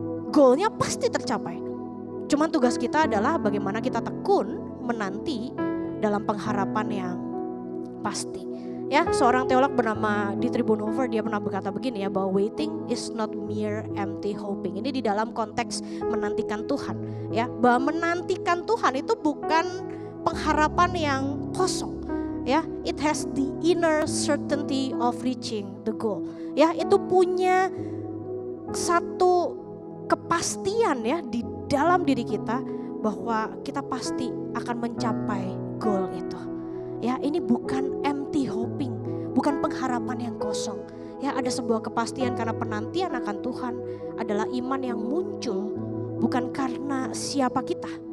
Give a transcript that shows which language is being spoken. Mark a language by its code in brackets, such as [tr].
[id] Goalnya pasti tercapai. Cuman tugas kita adalah bagaimana kita tekun menanti dalam pengharapan yang pasti. Ya, seorang teolog bernama Dietrich Bonhoeffer, dia pernah berkata begini ya, bahwa [en] waiting is not mere empty hoping. [id] Ini di dalam konteks menantikan Tuhan. Ya, bahwa menantikan Tuhan itu bukan pengharapan yang kosong. [en] Ya, it has the inner certainty of reaching the goal. [id] Ya, itu punya satu kepastian ya di dalam diri kita bahwa kita pasti akan mencapai goal itu. Ya, ini bukan [en] empty hoping, [id] bukan pengharapan yang kosong. Ya, ada sebuah kepastian karena penantian akan Tuhan adalah iman yang muncul bukan karena siapa kita,